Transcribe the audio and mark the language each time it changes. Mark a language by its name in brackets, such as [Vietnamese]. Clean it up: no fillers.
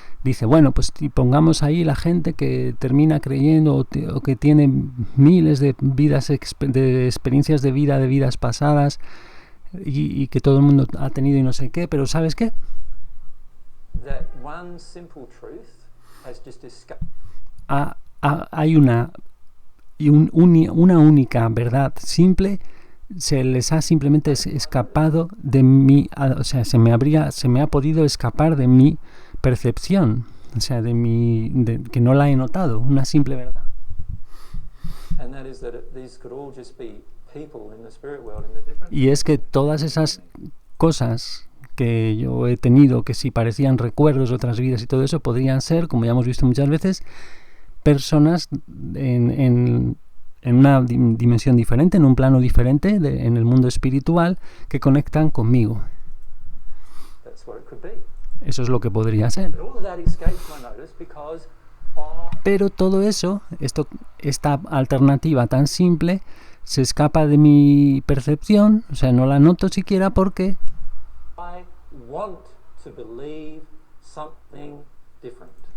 [Spanish] Dice, bueno, pues si pongamos ahí la gente que termina creyendo o que tiene miles de vidas, de experiencias de vida, de vidas pasadas y que todo el mundo ha tenido y no sé qué, pero ¿sabes qué? [English] That one simple truth has just escaped. [Spanish] Hay una única verdad simple, se les ha simplemente escapado de mí, o sea, se me ha podido escapar de mi percepción, o sea, que no la he notado, una simple verdad. [English] And that is that these could all just be people in the spirit world in the different. [Spanish] Y es que todas esas cosas que yo he tenido, que si parecían recuerdos de otras vidas y todo eso, podrían ser, como ya hemos visto muchas veces, personas en una dimensión diferente, en un plano diferente, en el mundo espiritual, que conectan conmigo. [English] That's what it could be. [Spanish] Eso es lo que podría ser. [English] But all of that escapes my notice because I [Spanish] Pero todo eso, esta alternativa tan simple, se escapa de mi percepción, o sea, no la noto siquiera porque [English] want to believe something different.